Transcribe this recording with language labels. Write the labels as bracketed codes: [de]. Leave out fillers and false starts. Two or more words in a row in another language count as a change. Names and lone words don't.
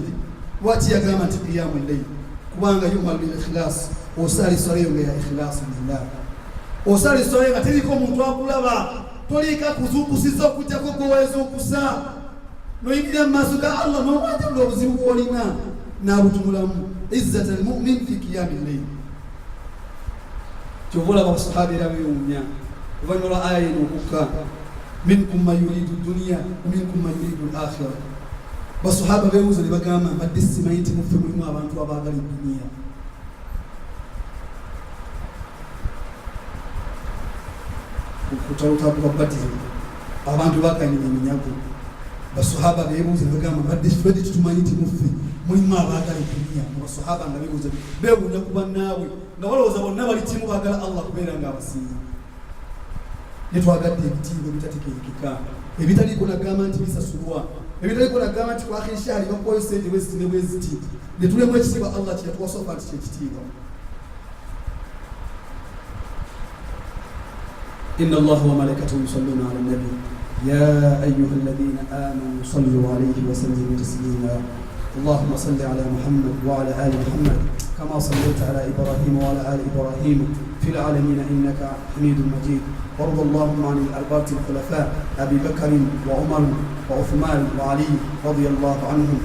[lg] Lwaki yagamba nti [ar] قيام الليل? [lg] Kubanga [ar] يعمل بالإخلاص, [lg] osali swalayo nga ya [ar] إخلاص لله. [lg] Osali swalayo nga teriko omuntu akulaba, toliika kuzuukusiza okujjako gweweeza okusa, noyingira mu maaso ga Allah n'obwatibula obuzibu bw'olina n'abutumulamu. [ar] عزة المؤمن في قيام الليل. [lg] Kyova olaba abasahaba era beewuunya oluvannyuma lwa aya eno okukka, [ar] منكم من يريد الدنيا ومنكم من يريد الآخرة. [lg] Basahaba beebuuza ne bagamba mbadde simanyi nti muffe mulimu abantu abaagala edduniya. Kutalutabuka Badiri abantu bakanyira eminyago. Basahaba beebuuza ne bagamba mbadde fedde tumanyi nti muffe mulimu abaagala edduniya. Basahaba nga beewuunya ku bannaabwe nga balowooza bonna bali kimu baagala Allah kubeera ng'abasinga. Ne twagadde ebitiibwa ebitategeerekeka, ebitaliiko nagamba nti bisasulwa, ebitaliiko nagamba nti kwa akhiri bakuwayo sente bwe ziti ne bwe ziti. Ne tulemu ekitiibwa Allah kye yatuwasooka nti kyekitiibwa. [ar] إن الله وملائكته يصلون على النبي يا أيها الذين آمنوا صلوا عليه وسلموا تسليما. اللهم صل على محمد وعلى آل محمد كما صليت على إبراهيم وعلى آل إبراهيم في العالمين إنك حميد مجيد. وارض اللهم عن الأربعة الخلفاء أبي بكر وعمر وعثمان وعلي رضي الله عنهم.